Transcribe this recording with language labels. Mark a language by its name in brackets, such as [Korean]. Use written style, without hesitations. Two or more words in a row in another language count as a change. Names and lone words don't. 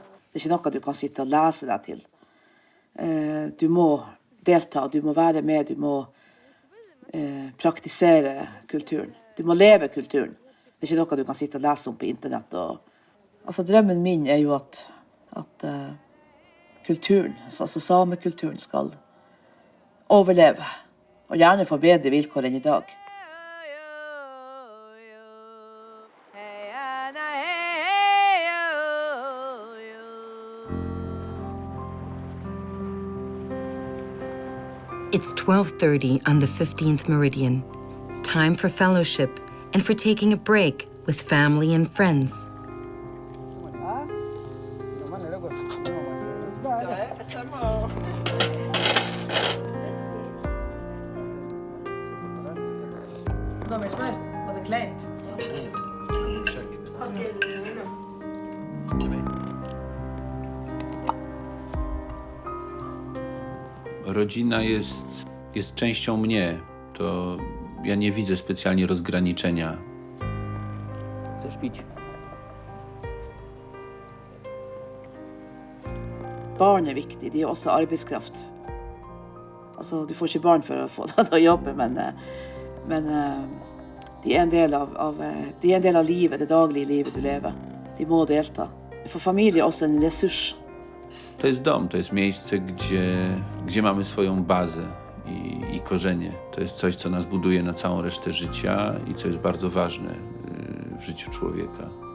[Norwegian] Det er ikke noe du kan sitte og lese deg til. Du må delta, du må være med, du må praktisere kulturen. Du må leve kulturen. Det er ikke noe du kan sitte og lese om på internett. Altså, drømmen min er jo at kulturen, altså samekulturen, skal overleve. Og gjerne få bedre vilkår enn i dag. [English] It's 12:30 on the 15th Meridian. Time for fellowship and for taking a break with family and friends. [Norwegian] Da med smør, var det kleint? [Polish] Rodzina jest częścią mnie. To ja nie widzę specjalnie rozgraniczenia. Chcesz pić? [Norwegian] Barn er viktig, de er også arbeidskraft. Altså, du får ikke barn for å få deg til å jobbe, men de er en del av livet, det daglige livet du lever. De må delta. For familie er også en ressurs. [Polish] To jest dom, to jest miejsce, gdzie mamy swoją bazę i korzenie. To jest coś, co nas buduje na całą resztę życia i co jest bardzo ważne w życiu człowieka.